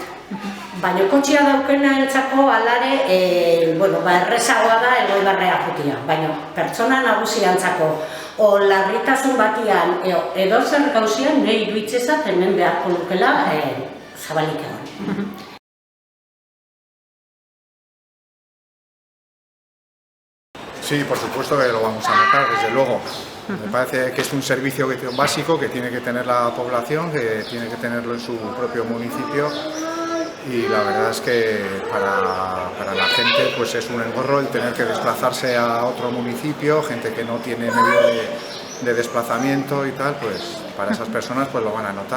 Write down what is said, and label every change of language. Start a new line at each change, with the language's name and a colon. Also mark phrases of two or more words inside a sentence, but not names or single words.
Basque: Baina kotxia daukena entzako alare, errezagoa da Elgoibarrea jutia. Baina pertsona nagusiantzako, o larritasun batian, edo zer gauzian, nire iruditzezat hemen beharko lukela zabalik egon.
Spanish: Sí, por supuesto que lo vamos a notar, desde luego. Me parece que es un servicio básico que tiene que tener la población, que tiene que tenerlo en su propio municipio y la verdad es que para la gente pues es un engorro el tener que desplazarse a otro municipio, gente que no tiene medio de desplazamiento y tal, pues para esas personas pues lo van a notar.